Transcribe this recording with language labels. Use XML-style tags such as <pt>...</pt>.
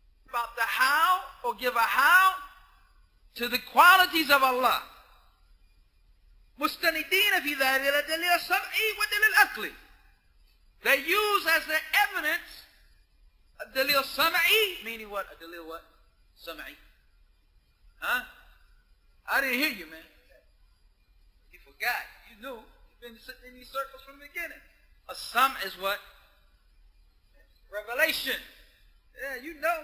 <en>about the how, or give a how to the qualities of Allah.</en> <ar>مستندين في ذلك الدليل السمعي والدليل العقلي.</ar> <en>They use as their evidence a dalil sam'i, meaning what? A dalil what? Sam'i. Huh? I didn't hear you, man. You forgot. You knew. You've been sitting in these circles from the beginning. A sam is what? Revelation. Yeah, you know.</en>